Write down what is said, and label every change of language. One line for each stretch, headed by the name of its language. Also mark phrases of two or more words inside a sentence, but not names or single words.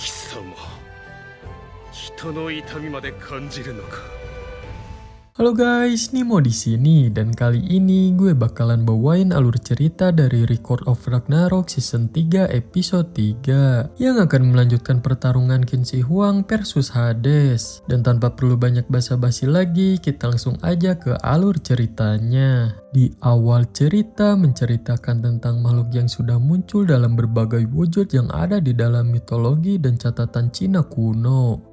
Japanese: さも人の痛みまで感じるのか。
Indonesian: Halo guys, Nimo di sini dan kali ini gue bakalan bawain alur cerita dari Record of Ragnarok
English: season 3 episode 3
Indonesian: yang akan melanjutkan pertarungan Qin Shi Huang versus Hades. Dan tanpa perlu banyak basa-basi lagi, kita langsung aja ke alur ceritanya. Di awal cerita menceritakan tentang makhluk yang sudah muncul dalam berbagai wujud yang ada di dalam mitologi dan catatan Cina kuno.